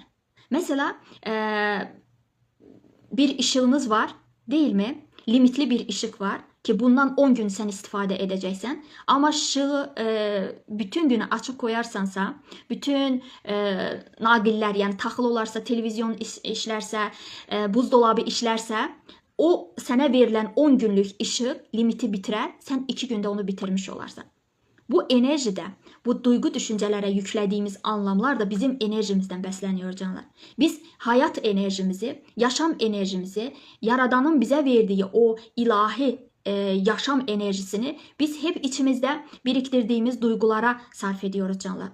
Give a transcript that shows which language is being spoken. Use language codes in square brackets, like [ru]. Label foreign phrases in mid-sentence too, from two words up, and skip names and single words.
[tr] Mesela bir ışığınız var değil mi? Limitli bir ışık var ki bundan 10 gün sen istifade edeceksen. [az] Ama ışığı bütün günü açık koyarsansa, bütün naqillər yani taxıl olarsa, televizyon işlərsə, buzdolabı işlərsə, o sənə verilən 10 günlük ışık limiti bitirər, sən 2 gündə onu bitirmiş olarsan. [tr] Bu enerjide, bu duygu düşüncelere yüklediğimiz anlamlar da bizim enerjimizden besleniyor canlar. Biz hayat enerjimizi, yaşam enerjimizi, Yaradan'ın bize verdiği o ilahi yaşam enerjisini biz hep içimizde biriktirdiğimiz duygulara sarf ediyoruz canlar.